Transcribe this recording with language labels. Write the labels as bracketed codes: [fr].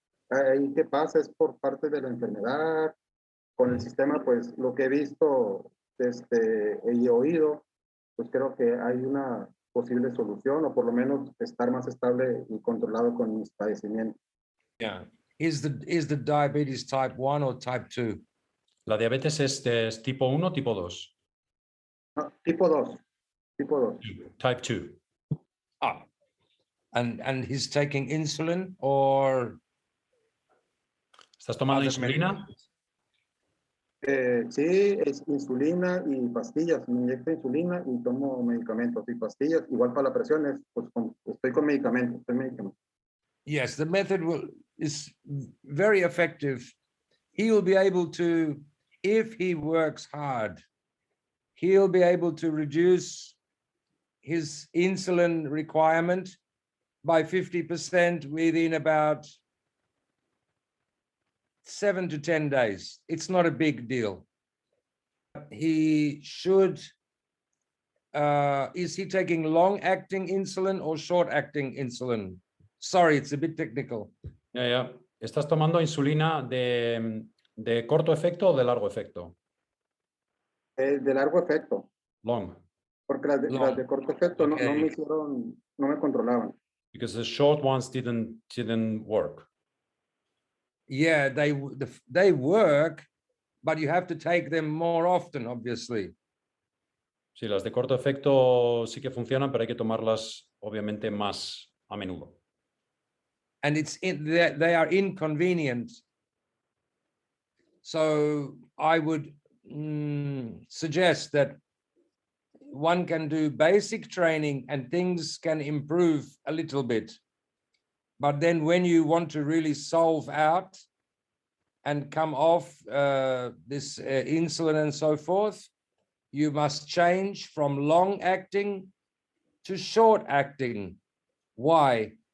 [es] Ahí qué pasa es por parte de la enfermedad, con el sistema, pues lo que he visto y oído, pues creo que hay una posible solución o por lo menos estar más estable y controlado con mis padecimientos. [en] Yeah. Is the diabetes type 1 or type 2? [es] ¿La diabetes es tipo 1 o tipo 2? No, tipo 2. tipo 2. [en] Type 2. Ah, and he's taking insulin or [es] ¿Estás tomando [en] other [es] insulina? [en] medications? [es] Sí, es insulina y pastillas. Me inyecto insulina y tomo medicamentos y pastillas. Igual para la presión, estoy con medicamentos. [en] Yes, the method is very effective. He will be able to, if he works hard, he'll be able to reduce his insulin requirement by 50% within about 7 to 10 days. It's not a big deal. He should, is he taking long-acting insulin or short-acting insulin? Sorry, it's a bit technical. [es] Ya. ¿Estás tomando insulina de corto efecto o de largo efecto? De largo efecto, [en] Long. [es] porque las de corto efecto no me hicieron, no me controlaban. [en] Because the short ones didn't work. Yeah, they work, but you have to take them more often, obviously. [es] Sí, las de corto efecto sí que funcionan, pero hay que tomarlas obviamente más a menudo. [en] And they are inconvenient. So I would suggest that one can do basic training and things can improve a little bit. But then when you want to really solve out and come off this insulin and so forth, you must change from long acting to short acting. Why?